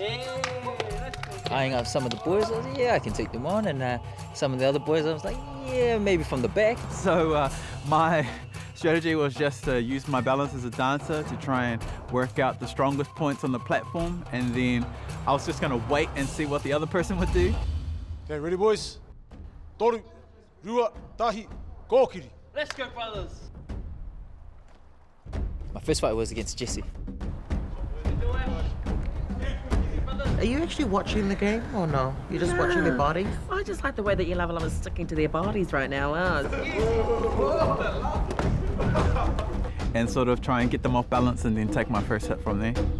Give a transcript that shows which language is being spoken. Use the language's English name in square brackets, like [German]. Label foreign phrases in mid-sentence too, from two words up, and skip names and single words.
[English] Eyeing up some of the boys, I was like, yeah, I can take them on, and some of the other boys, I was like, yeah, maybe from the back. So my strategy was just to use my balance as a dancer to try and work out the strongest points on the platform, and then I was just gonna wait and see what the other person would do. Okay, ready, boys? [Māori] Toru, rua, tahi, kōkiri. [English] Let's go, brothers. My first fight was against Jesse. Are you actually watching the game or no? You're just watching their bodies? I just like the way that your level is sticking to their bodies right now. And sort of try and get them off balance and then take my first hit from there.